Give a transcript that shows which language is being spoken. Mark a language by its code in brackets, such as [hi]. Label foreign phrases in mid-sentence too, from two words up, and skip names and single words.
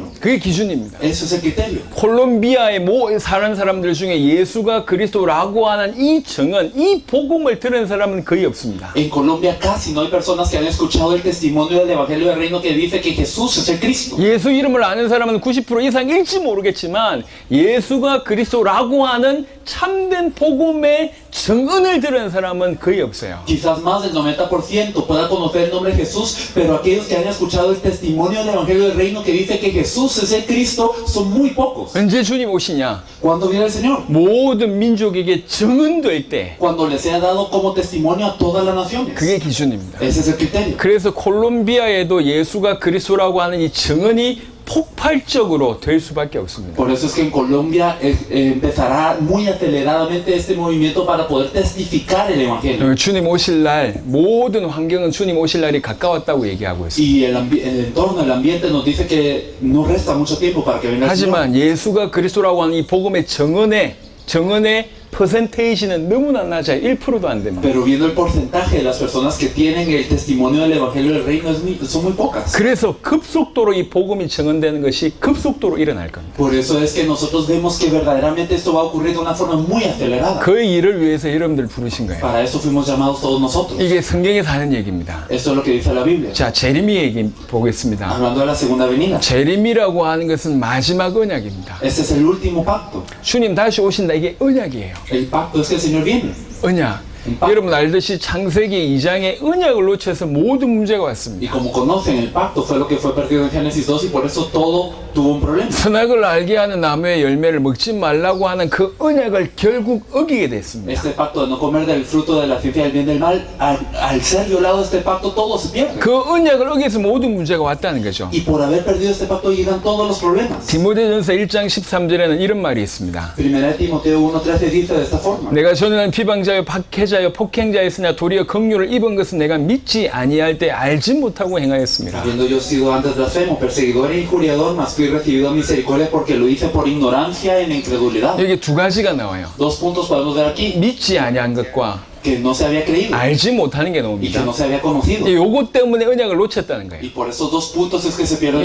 [ko] 그게 기준입니다. [es] Eso es el criterio. [ko] 콜롬비아에 사는 사람들 중에 예수가 그리스도라고 하는 이 증언, 이 복음을 들은 사람은 거의 없습니다. [es] En Colombia casi no hay personas que han escuchado el testimonio del evangelio del reino que dice que Jesús es el Cristo. [ko] 예수 이름을 아는 사람은 90% 이상일지 모르겠지만 예수가 그리스도라고 하는 참된 복음의 증언을 들은 사람은 거의 없어요. [es] Quizás más del 90% pueda conocer el nombre de Jesús, pero aquellos que han escuchado el testimonio del evangelio del reino que dice que Jesús es el Cristo son muy pocos. [ko] 언제 주님 오시냐? [es] ¿Cuándo viene el Señor? [ko] 모든 민족에게 증언될 때 [es] Cuando les sea dado como testimonio a todas las naciones. [ko] 그게 기준입니다. [es] Ese es el criterio. [ko] 그래서 콜롬비아에도 예수가 그리스도라고 하는 이 증언이 폭발적으로 될 수밖에 없습니다. [es] Por eso es que en Colombia empezará muy aceleradamente este movimiento para poder testificar el Evangelio. [ko] 주님 오실 날 모든 환경은 주님 오실 날이 가까웠다고 얘기하고 있습니다. [es] Y el entorno, el ambiente nos dice que no resta mucho tiempo para que venga el Señor. [ko] 하지만 예수가 그리스도라고 하는 이 복음의 정언의 퍼센테이지는 너무나 낮아요. 1%도 안 됩니다. [es] Pero viendo el porcentaje de las personas que tienen el testimonio del Evangelio del Reino son muy pocas. [ko] 그래서 급속도로 이 복음이 정언되는 것이 급속도로 일어날 겁니다. [es] Por eso es que nosotros vemos que verdaderamente esto va a ocurrir de una forma muy acelerada. [ko] 그 일을 위해서 여러분들 부르신 거예요. [es] Para eso fuimos llamados todos nosotros. [ko] 이게 성경에서 하는 얘기입니다. [es] Esto es lo que dice la Biblia. [ko] 자, 제레미 얘기 보겠습니다. [es] Hablando de la segunda venida. [ko] 제레미라고 하는 것은 마지막 언약입니다. [es] Este es el último pacto. [ko] 주님 다시 오신다. 이게 언약이에요. El pacto es que el Señor viene. 언약. 여러분 알듯이 창세기 2장에 언약을 놓쳐서 모든 문제가 [es] Y [ko] 왔습니다. [es] como conocen, el pacto fue lo que fue perdido en Génesis 2 y por eso todo tuvo un problema. [ko] 선악을 알게 하는 나무의 열매를 먹지 말라고 하는 그 언약을 결국 어기게 됐습니다. [es] Este pacto de no comer del fruto de la ciencia del bien y del mal, al ser violado este pacto, todo se pierde. [ko] 그 언약을 어기서 모든 문제가 왔다는 거죠. [es] Y por haber perdido este pacto llegan todos los problemas. [ko] 디모데전서 1장 13절에는 이런 말이 있습니다. [es] Primera de Timoteo 1:13 dice de esta forma. [ko] 내가 전에는 비방자여 박해자여 폭행자였으나 도리어 긍휼을 입은 것은 내가 믿지 아니할 때 알지 못하고 행하였습니다. [es] Habiendo yo sido antes blasfemo, perseguidor e injuriador, mas fui recibido a misericordia porque lo hice por ignorancia en incredulidad. [ko] 여기 두 가지가 나와요. [es] Dos puntos podemos ver aquí. [ko] 믿지 아니한 것과 [es] Que no se había creído [ko] 알지 못하는 게 [es] y que [ko] 나옵니다. [es] no se había conocido. [ko] 요것 때문에 언약을 놓쳤다는 거예요. [es] Y por esos dos puntos es que se pierde el